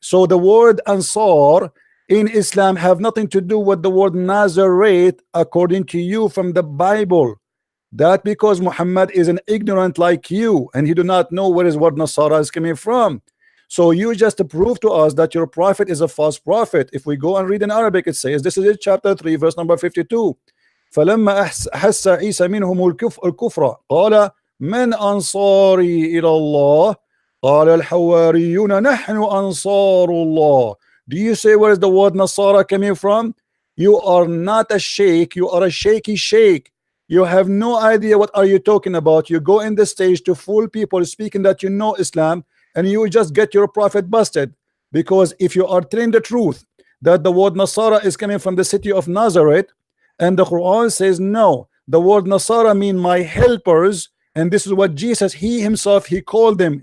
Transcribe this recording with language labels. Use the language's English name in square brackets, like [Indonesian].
[English] So the word Ansar in Islam have nothing to do with the word Nazareth according to you from the Bible. That because Muhammad is an ignorant like you and he do not know where his word Nasara is coming from. So you just prove to us that your prophet is a false prophet. If we go and read in Arabic, it says, this is it, chapter 3 verse number 52. [Arabic] فلما أحس عيسى منهم الكفر قال من أنصاري إلى الله قال الحواريون نحن أنصار الله. [English] Do you say where is the word Nasara coming from? You are not a sheikh, you are a shaky sheikh. You have no idea what are you talking about. You go in the stage to fool people speaking that you know Islam, and you just get your prophet busted. Because if you are telling the truth that the word Nasara is coming from the city of Nazareth, and the Quran says no, the word Nasara mean my helpers, and this is what Jesus, he himself, he called them.